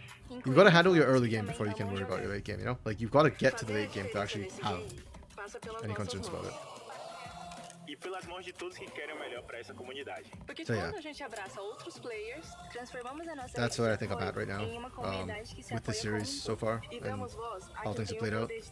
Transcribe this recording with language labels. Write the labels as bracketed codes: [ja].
[en] You've got to handle your early game before you can worry about your late game, you know? Like, you've got to get to the late game to actually have any concerns about it. [pt] E pelas mãos de todos que querem o melhor para essa comunidade. Porque yeah. quando a gente abraça outros players, transformamos a nossa [en] That's where I think I'm at right now with the series so far and how things have played out.